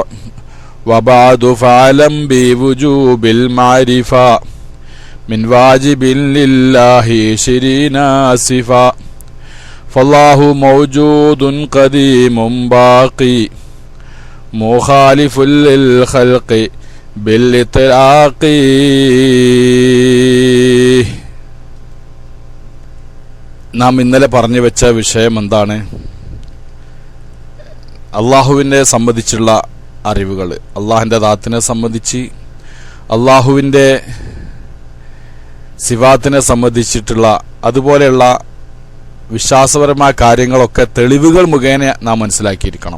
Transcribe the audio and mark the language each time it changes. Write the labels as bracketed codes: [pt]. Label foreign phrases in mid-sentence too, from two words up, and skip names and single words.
[ar] وبعد فاعلم بوجوب المعرفة من واجب لله 20 صفة. فالله موجود قديم باقي مخالف للخلق بالإطلاق. [ml] നാം ഇന്നലെ പറഞ്ഞു വെച്ച വിഷയം എന്താണ്? അള്ളാഹുവിനെ സംബന്ധിച്ചുള്ള അറിവുകൾ, അള്ളാഹിൻ്റെ ദാത്തിനെ സംബന്ധിച്ച്, അള്ളാഹുവിൻ്റെ സിഫാത്തിനെ സംബന്ധിച്ചിട്ടുള്ള അതുപോലെയുള്ള വിശ്വാസപരമായ കാര്യങ്ങളൊക്കെ തെളിവുകൾ മുഖേന നാം മനസ്സിലാക്കിയിരിക്കണം.